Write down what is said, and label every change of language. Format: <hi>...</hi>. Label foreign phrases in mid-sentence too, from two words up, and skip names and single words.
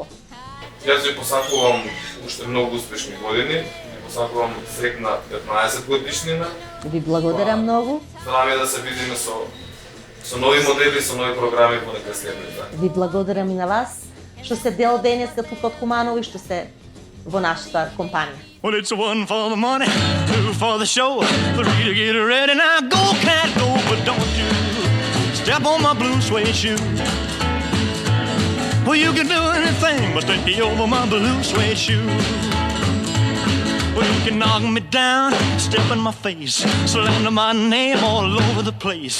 <mk>Јас ви посакувам уште многу успешни години, ви посакувам срекна 15 годишнина. Ви благодарам многу. Здравје да се видиме со нови модели, со нови програми во некој следните. Ви благодарам и на вас што се дел денеска тука од Куманово и што се во нашата компанија.</mk> <en>Well, it's one for the money, two for the show, three to get ready. Now go, cat, go, but don't you step on my blue suede shoe. Well, you can do anything but stay over my blue suede shoe. Well, you can knock me down, step in my face, slander my name all over the place.</en>